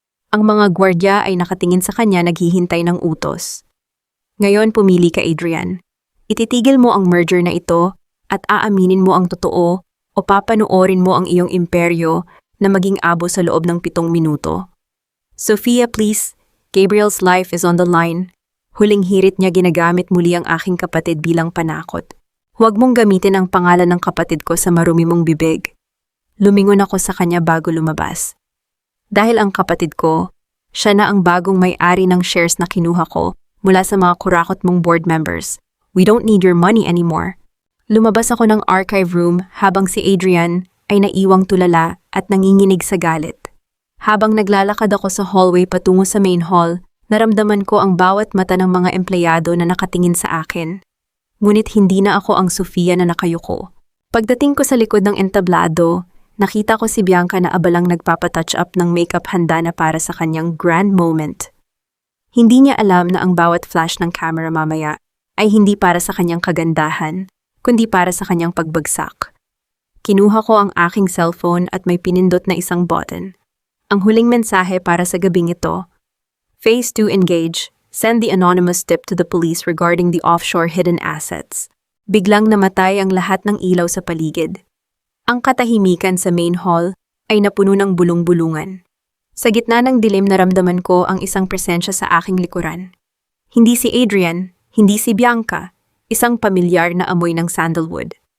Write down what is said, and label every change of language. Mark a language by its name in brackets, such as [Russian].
[Filipino] Ang mga gwardya ay nakatingin sa kanya naghihintay ng utos. Ngayon pumili ka, Adrian. Ititigil mo ang merger na ito at aaminin mo ang totoo o papanoorin mo ang iyong imperyo na maging abo sa loob ng 7 minuto. [English] Sophia, please. Gabriel's life is on the line. [Filipino] Huling hirit niya ginagamit muli ang aking kapatid bilang panakot. Huwag mong gamitin ang pangalan ng kapatid ko sa marumi mong bibig. Lumingon ako sa kanya bago lumabas. Dahil ang kapatid ko, siya na ang bagong may-ari ng shares na kinuha ko mula sa mga kurakot mong board members. [English] We don't need your money anymore. [Filipino] Lumabas ako ng archive room habang si Adrian ay naiwang tulala at nanginginig sa galit. Habang naglalakad ako sa hallway patungo sa main hall, naramdaman ko ang bawat mata ng mga empleyado na nakatingin sa akin. Ngunit hindi na ako ang Sofia na nakayuko. Pagdating ko sa likod ng entablado, nakita ko si Bianca na abalang nagpapatouch up ng makeup handa na para sa kanyang grand moment. Hindi niya alam na ang bawat flash ng camera mamaya ay hindi para sa kanyang kagandahan, kundi para sa kanyang pagbagsak. Kinuha ko ang aking cellphone at may pinindot na isang button. Ang huling mensahe para sa gabing ito. [English] Phase 2 engage. Send the anonymous tip to the police regarding the offshore hidden assets. [Filipino] Biglang namatay ang lahat ng ilaw sa paligid. Ang katahimikan sa main hall ay napuno ng bulong-bulungan. Sa gitna ng dilim naramdaman ko ang isang presensya sa aking likuran. Hindi si Adrian, hindi si Bianca, isang pamilyar na amoy ng sandalwood.